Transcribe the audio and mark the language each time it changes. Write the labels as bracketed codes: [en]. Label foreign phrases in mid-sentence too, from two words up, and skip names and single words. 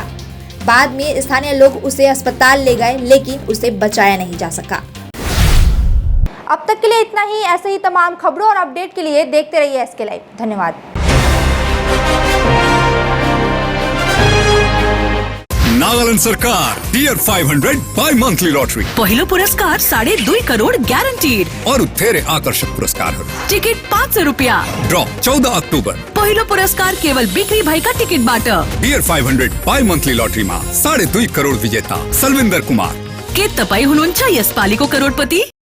[hi] बाद में स्थानीय लोग उसे अस्पताल ले गए, लेकिन उसे बचाया नहीं जा सका। अब तक के लिए इतना ही। ऐसे ही तमाम खबरों और अपडेट के लिए देखते रहिए एसके लाइव। धन्यवाद। [en] Nagaland Sarkar Tier 500 bi monthly lottery [ne] पहिलो पुरस्कार 2.5 करोड़ ग्यारंटीड और धेरै आकर्षक पुरस्कार। टिकट 500 रुपया। ड्रॉ 14 अक्टोबर। पहिलो पुरस्कार केवल बिक्री भएका टिकटबाट। [en] Tier 500 bi monthly lottery [ne] 2.5 करोड़ विजेता सलविंदर कुमार। के तपाई हुनुहुन्छ यसपालिको करोडपति?